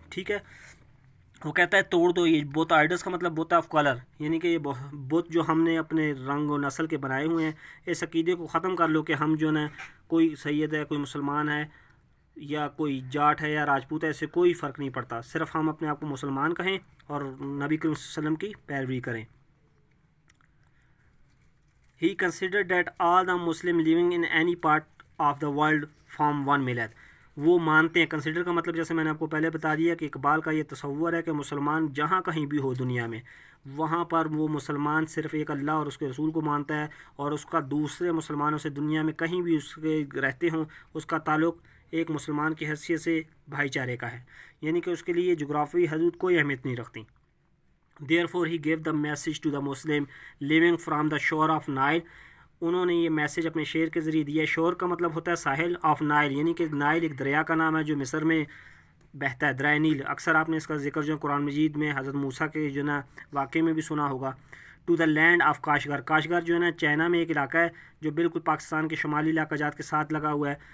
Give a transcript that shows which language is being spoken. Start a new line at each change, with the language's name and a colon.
Urdu: ٹھیک ہے، وہ کہتا ہے توڑ دو یہ بت آئیڈلس کا مطلب بت آف کلر، یعنی کہ یہ بت جو ہم نے اپنے رنگ و نسل کے بنائے ہوئے ہیں، اس عقیدے کو ختم کر لو کہ ہم جو نا کوئی سید ہے، کوئی مسلمان ہے یا کوئی جاٹ ہے یا راجپوت ہے، اس سے کوئی فرق نہیں پڑتا. صرف ہم اپنے آپ کو مسلمان کہیں اور نبی کریم صلی اللہ علیہ وسلم کی پیروی کریں.
English: He considered that all the Muslim living in any part of the world form one millet.
Urdu: وہ مانتے ہیں، کنسیڈر کا مطلب جیسے میں نے آپ کو پہلے بتا دیا کہ اقبال کا یہ تصور ہے کہ مسلمان جہاں کہیں بھی ہو دنیا میں، وہاں پر وہ مسلمان صرف ایک اللہ اور اس کے رسول کو مانتا ہے، اور اس کا دوسرے مسلمانوں سے دنیا میں کہیں بھی اس کے رہتے ہوں، اس کا تعلق ایک مسلمان کی حیثیت سے بھائی چارے کا ہے، یعنی کہ اس کے لیے جغرافی حدود کوئی اہمیت نہیں رکھتی.
English: Therefore he gave the message to the Muslim living from the shore of Nile.
Urdu: انہوں نے یہ میسیج اپنے شعر کے ذریعے دیا. شور کا مطلب ہوتا ہے ساحل، آف نائل یعنی کہ نائل ایک دریا کا نام ہے جو مصر میں بہتا ہے، دریا نیل. اکثر آپ نے اس کا ذکر جو قرآن مجید میں حضرت موسیٰ کے جو نا واقعے میں بھی سنا ہوگا.
English: to the land of
Urdu: Kashgar, Kashgar جو ہے نا چائنا میں ایک علاقہ ہے جو بالکل پاکستان کے شمالی علاقہ جات کے ساتھ لگا ہوا ہے.